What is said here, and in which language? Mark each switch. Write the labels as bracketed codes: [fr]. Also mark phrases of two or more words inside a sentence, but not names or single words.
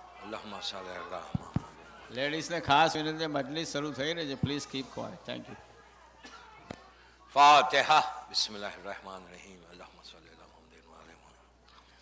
[ar] اللهم صل على محمد. [gu] લેડીઝને ખાસ વિનંતી, મજલિસ શરૂ થઈ રહી છે, [en] please keep quiet. thank you. [ar] فاتحہ. بسم اللہ الرحمن الرحیم. اللهم صل علی محمد وعلی محمد.